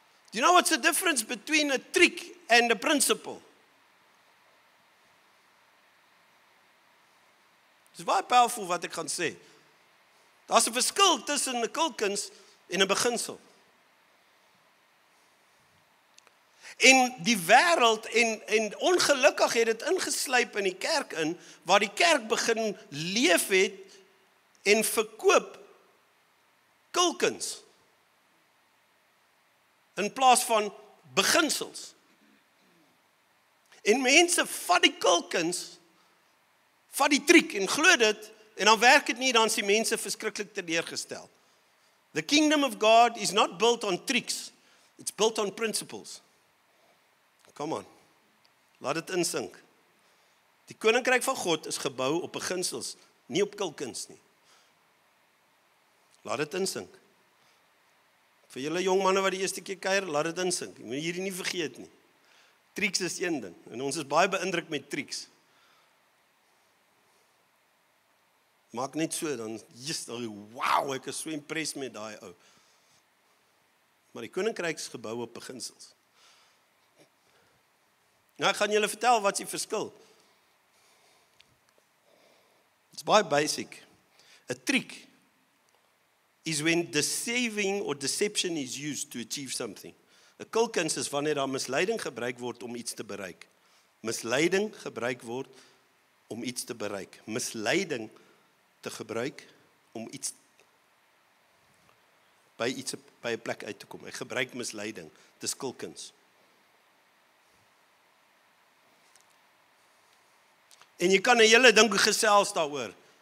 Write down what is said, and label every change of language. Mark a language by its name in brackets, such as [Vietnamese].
[English] Do you know what's the difference between a trick and a principle? [Afrikaans] Dis baie powerful wat ek gaan sê. Daar's 'n verskil tussen 'n kulkuns en 'n beginsel. En die wêreld en ongelukkig het dit ingeslyp in die kerk in, waar die kerk begin leef het en verkoop kulkuns in plaas van beginsels. En mense vat die kulkuns, vat die triek en glo dit, en dan werk dit nie, dan is die mense verskriklik teleurgestel. [English] The kingdom of God is not built on tricks, it's built on principles. Come on, [Afrikaans] laat dit insink. Die koninkryk van God is gebou op beginsels, nie op kulkuns nie. Laat dit insink. Vir julle jong manne wat die eerste keer kuier, laat dit insink. Jy moet hierdie nie vergeet nie. Triks is een ding, en ons is baie beïndruk met triks. Maak net so, dan, wow, ek is so impressed met daai ou. Maar die koninkryk is gebou op beginsels. Nou, ek gaan julle vertel wat is die verskil. [English] It's [Afrikaans] baie basic. [English] A trick is when deceiving or deception is used to achieve something. [Afrikaans] 'n Kulkuns is wanneer daar misleiding gebruik word om iets te bereik. Misleiding gebruik word om iets te bereik. Misleiding te gebruik om iets by 'n plek uit te kom. Ek gebruik misleiding. Dis kulkuns. En jy kan 'n hele ding gesels daaroor.